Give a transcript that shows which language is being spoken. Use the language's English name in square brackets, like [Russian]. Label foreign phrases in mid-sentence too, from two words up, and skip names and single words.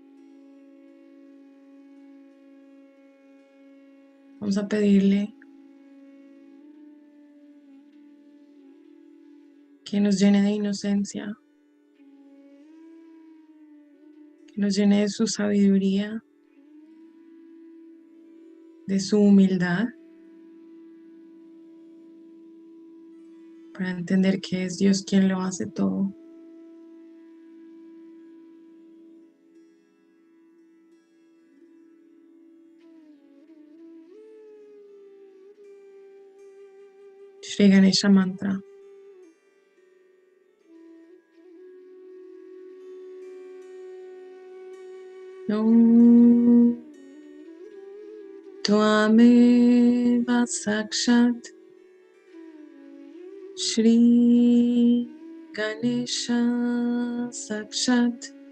[Spanish] Vamos a pedirle que nos llene de inocencia, que nos llene de su sabiduría, de su humildad, para entender que es Dios quien lo hace todo. [Sanskrit] Shri Ganesha Mantra. ॐ त्वमेव साक्षात् श्री गणेश साक्षात्